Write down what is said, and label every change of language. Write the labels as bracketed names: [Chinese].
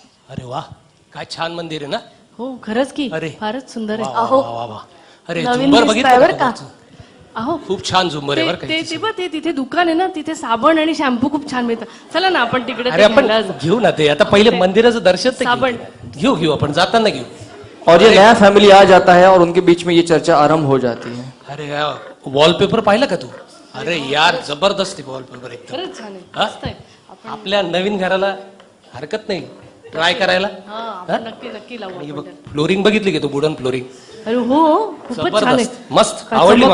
[Marathi] अरे वाह, काय छान मंदिर आहे ना. हो खरंच की अरे. फारच सुंदर आहे. वा, वा, वा, वा. अरे नवीन झुंबर दिसतंय बघितलं बरं का? तुमचं? अहो खूप छान झुंबर आहे बरं का ते इथे. ते बघ ते तिथे दुकान आहे ना, तिथे साबण आणि शॅम्पू खूप छान मिळतं. चला ना आपण तिकडे अरे ते आपण घ्यायला जाऊ. घेऊ ना ते. आता पहिले मंदिराचं दर्शन तर साबण. घेऊ आपण जाताना घेऊ. [Hindi] और ये नया फैमिली आ जाता है और उनके बीच में ये चर्चा आरंभ हो जाती है। [Marathi] अरे वॉलपेपर पाहिलं का तू? अरे यार जबरदस्त वॉलपेपर एकदम. खरंच छान आहे. हा? मस्त आहे. आपल्या नवीन घराला हरकत नाही ट्राय करायला. हा आपण नक्की नक्की लावू हे आपण बघ त्याला. फ्लोरिंग बघितली का तू? वुडन फ्लोरिंग अरे हो खूपच छान आहे. जबरदस्त मस्त काय आवडली मला